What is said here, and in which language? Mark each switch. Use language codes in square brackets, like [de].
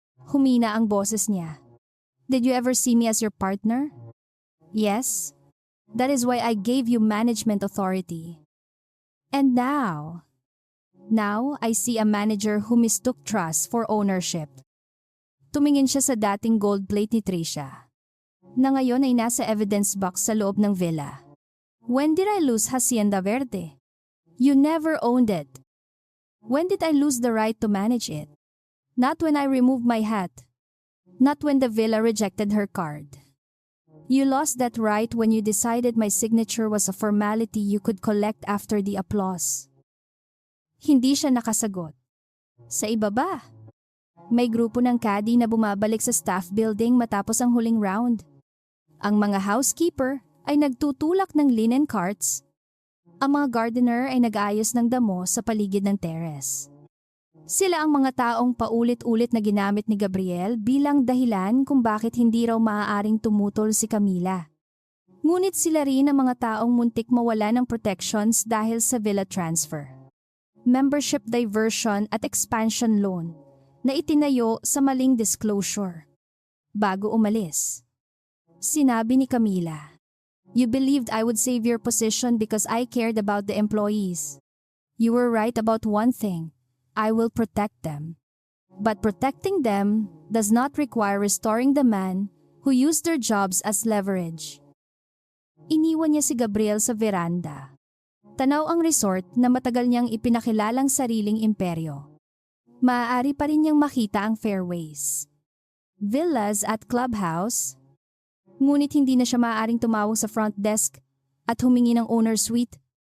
[tl] Humina ang boses niya. [en] Did you ever see me as your partner? Yes. That is why I gave you management authority. And now I see a manager who mistook trust for ownership. [tl] Tumingin siya sa dating gold plate ni Trisha, na ngayon ay nasa evidence box sa loob ng villa. [en] When did I lose Hacienda Verde? You never owned it. When did I lose the right to manage it? Not when I removed my hat. Not when the villa rejected her card. You lost that right when you decided my signature was a formality you could collect after the applause. [tl] Hindi siya nakasagot. Sa ibaba, may grupo ng caddy na bumabalik sa staff building matapos ang huling round. Ang mga housekeeper ay nagtutulak ng linen carts. Ang mga gardener ay nag-aayos ng damo sa paligid ng terrace. Sila ang mga taong paulit-ulit na ginamit ni Gabriel bilang dahilan kung bakit hindi raw maaaring tumutol si Camila. Ngunit sila rin ang mga taong muntik mawala ng protections dahil sa villa transfer, membership diversion at expansion loan na itinayo sa maling disclosure. Bago umalis, sinabi ni Camila, [en] "You believed I would save your position because I cared about the employees. You were right about one thing. I will protect them. But protecting them does not require restoring the man who used their jobs as leverage." [tl] Iniwan niya si Gabriel sa veranda. Tanaw ang resort na matagal niyang ipinakilalang sariling imperyo. Maaari pa rin niyang makita ang fairways, villas at clubhouse. Ngunit hindi na siya maaaring tumawag sa front desk at humingi ng owner suite.